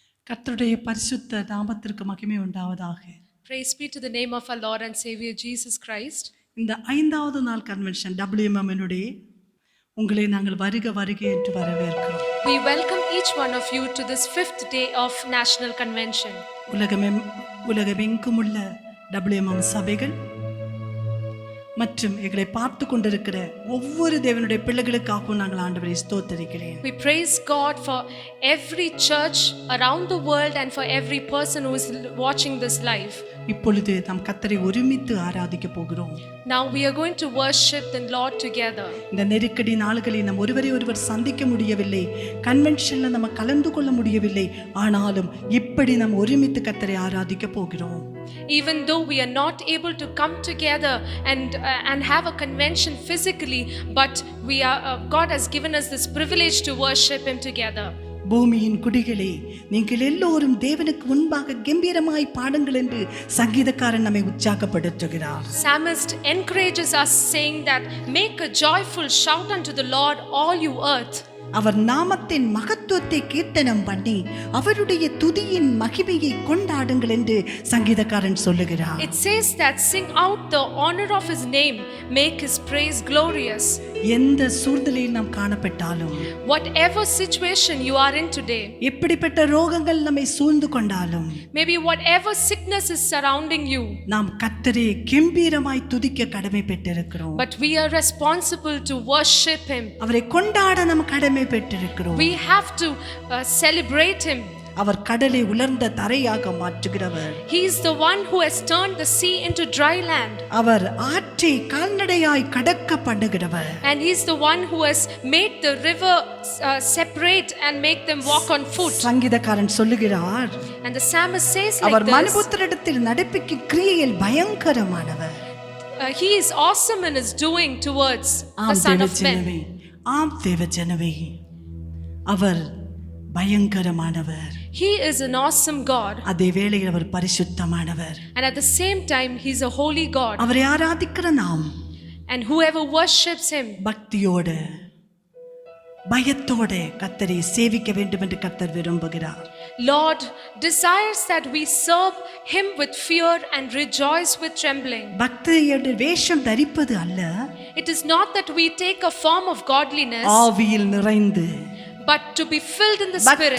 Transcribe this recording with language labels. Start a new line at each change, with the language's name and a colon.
Tamil: கர்த்தருடைய பரிசுத்த நாமத்திற்கு மகிமை உண்டாவதாக.
English: Praise be to the name of our Lord and Savior Jesus Christ.
Tamil: இந்த 5வது நாள் கன்வென்ஷன் WMMனுடைய உங்களை நாங்கள் வருக வருக என்று வரவேற்கிறோம்.
English: We welcome each one of you to this 5th day of National Convention.
Tamil: உலகமெங்கும் உள்ள WMM சபைகள் மற்றும் எங்களை பார்த்து கொண்டிருக்கிற ஒவ்வொரு தேவனுடைய பிள்ளைகளுக்காகவும் நாங்கள் ஆண்டவரை ஸ்தோத்திரிக்கிறேன்.
English: We praise God for every church around the world and for every person who is watching this live.
Tamil: இப்பொழுது நாம் கர்த்தரை ஒருமித்து ஆராதிக்க போகிறோம்.
English: Now we are going to worship the Lord together.
Tamil: இந்த நெருக்கடி நாட்களில் நாம் ஒருவரை ஒருவர் சந்திக்க முடியவில்லை, கன்வென்ஷன்ல நம்ம கலந்து கொள்ள முடியவில்லை, ஆனாலும் இப்படி நாம் ஒருமித்து கர்த்தரை ஆராதிக்க போகிறோம்.
English: Even though we are not able to come together and have a convention physically, but God has given us this privilege to worship Him together.
Tamil: பூமியின் குடிகளே, நீங்கள் எல்லோரும் தேவனுக்கு முன்பாக கம்பீரமாய் பாடுங்கள் என்று சங்கீதக்காரன் நம்மை உற்சாகப்படுத்துகிறார்.
English: Psalmist encourages us saying that make a joyful shout unto the Lord all you earth.
Tamil: அவர் நாமத்தின் மகத்துவத்தை கீர்த்தனம் பண்ணி அவருடைய துதியின் மகிமையை கொண்டாடுங்கள் என்று சங்கீதக்காரன் சொல்லுகிறார்.
English: It says that sing out the honor of his name, make his praise glorious.
Tamil: எந்த சூழ்நிலையில் நாம் காணப்பட்டாலும்,
English: whatever situation you are in today,
Tamil: எப்படிப்பட்ட ரோகங்கள் நம்மை சூழ்ந்து கொண்டாலும்,
English: maybe whatever sickness is surrounding you,
Tamil: நாம் கர்த்தரை கம்பீரமாய் துதிக்க கடமைப்பட்டிருக்கிறோம்.
English: but we are responsible to worship him.
Tamil: அவரை கொண்டாட நாம் கடமைப்பட்டிருக்கிறோம்.
English: We have to celebrate him.
Tamil: அவர் கடலை உலர்ந்த தரையாக மாற்றுகிறவர்.
English: He is the one who has turned the sea into dry land.
Tamil: அவர் ஆற்றை கால்நடையாய் கடக்க பண்ணுகிறவர்.
English: And he is the one who has made the river separate and make them walk on foot.
Tamil: சங்கீதக்காரன் சொல்லுகிறார்,
English: And the psalmist says like
Tamil: our
English: this,
Tamil: மனுபுத்திரத்தில் நடப்பிக்கும் கிரியையில் பயங்கரமானவர்.
English: He is awesome in his doing towards the son of man.
Tamil: ஆம் தேவஜனமே, அவர் பயங்கரமானவர்.
English: He is an awesome God.
Tamil: அதே வேளையில் அவர் பரிசுத்தமானவர்.
English: And at the same time he is a holy God.
Tamil: அவரை ஆராதிக்கிற நாம்,
English: and whoever worships him,
Tamil: பக்தியோடு பயத்தோடு கர்த்தரை சேவிக்க வேண்டும் என்று கர்த்தர் விரும்புகிறார்.
English: Lord desires that we serve him with fear and rejoice with trembling.
Tamil: பக்தியோடு வேஷம் தரிப்பது அல்ல,
English: It is not that we take a form of godliness,
Tamil: ஆவியில் நிறைந்து,
English: but to be filled in the spirit,